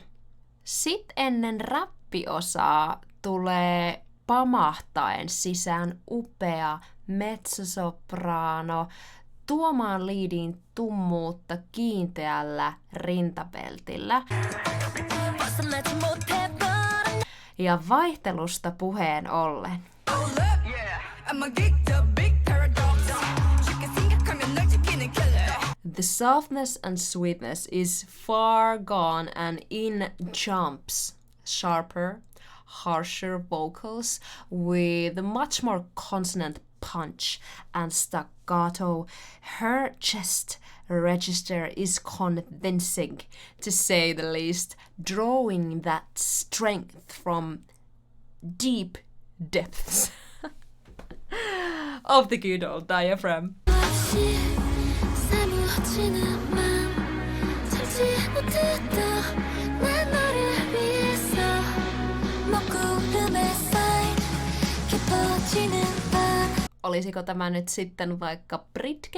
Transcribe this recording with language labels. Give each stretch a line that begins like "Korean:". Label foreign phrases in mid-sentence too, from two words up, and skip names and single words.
Finnish: Sitten ennen räppiosaa tulee pamahtaen sisään upea mezzosoprano tuomaan liidin tummuutta kiinteällä rintapeltillä. Ja vaihtelusta puheen ollen.
English: The softness and sweetness is far gone and in jumps, sharper, harsher vocals with much more consonant punch and staccato. Her chest register is convincing, to say the least, drawing that strength from deep depths of the good old diaphragm.
Finnish: Olisiko tämä nyt sitten vaikka Britke?